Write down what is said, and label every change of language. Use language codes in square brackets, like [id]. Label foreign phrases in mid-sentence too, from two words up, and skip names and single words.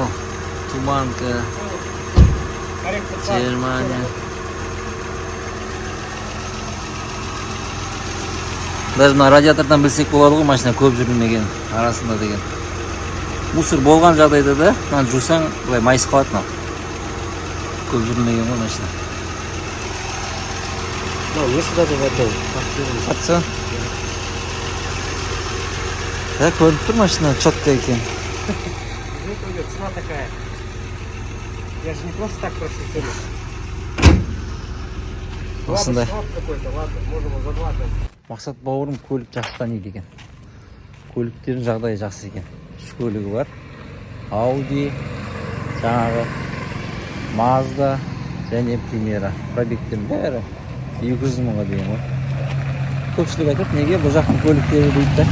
[kk] Туманка, Германия. Даже мына радиатордан білсек болады ғой, машина көп жүрмеген арасында деген. Мусор болған жағдайда да, мынаны жусаң, былай майысып қалады мынау. Көп жүрмеген ғой машина. [ru] Ну, если даже в этом. [kk] Қатса? Да, көрініп тұр машина, четко екен. [ru] Цена такая. Я же не просто так прошу цену. [kk] Осындай. [ru] Ладно, какой-то, ладно, можем его заглатывать. [kk] Мақсат бауырым көлік жақсы таниды екен. Көліктердің жағдайы жақсы екен. Үш көлігі бар. Ауди, жаңағы Мазда және Примера. Пробегтердің бәрі 200 мыңға дейін ғой. Көпшілік айтады, неге бұл жақтың көліктері дейді да.